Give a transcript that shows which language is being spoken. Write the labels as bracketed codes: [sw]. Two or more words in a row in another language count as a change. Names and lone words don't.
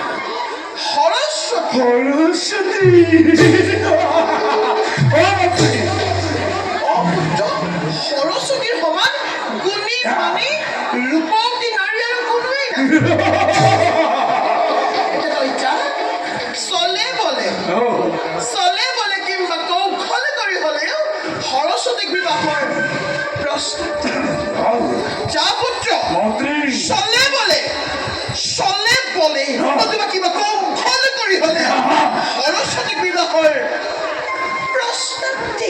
[as] সৰস্বতী সৰস্বতীৰ সমান গুণী ধনী ৰূপৱতী নাৰী আৰু কোনোৱেই নাই তই যা চলে বলে কিংবা কৌশল কৰি হলেও সৰস্বতীক বিবাহৰ প্ৰস্তুত যা পুত্ৰ চলে বলে নতুবা কিবা কৌশল কৰি হলে সৰস্বতীক বিবাহৰ প্ৰস্তুতি